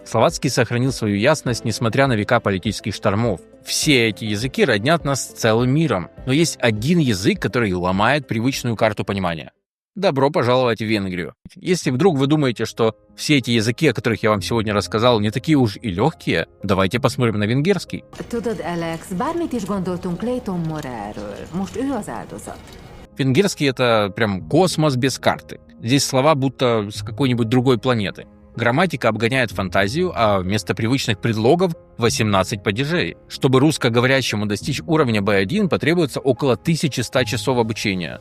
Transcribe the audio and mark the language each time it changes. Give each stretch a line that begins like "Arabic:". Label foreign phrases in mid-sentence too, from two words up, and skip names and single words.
Russian: Словацкий сохранил свою ясность, несмотря на века политических штормов. Все эти языки роднят нас с целым миром. Но есть один язык, который ломает привычную карту понимания. Добро пожаловать в Венгрию. Если вдруг вы думаете, что все эти языки, о которых я вам сегодня рассказал, не такие уж и легкие, давайте посмотрим на венгерский.
Hungarian: Tudod, Alex, bármit is gondoltunk Clayton Morelről, most ő az áldozat.
Russian: Венгерский — это прям космос без карты. Здесь слова будто с какой-нибудь другой планеты. Грамматика обгоняет фантазию, а вместо привычных предлогов 18 падежей. Чтобы русскоговорящему достичь уровня B1, потребуется около 1100 часов обучения.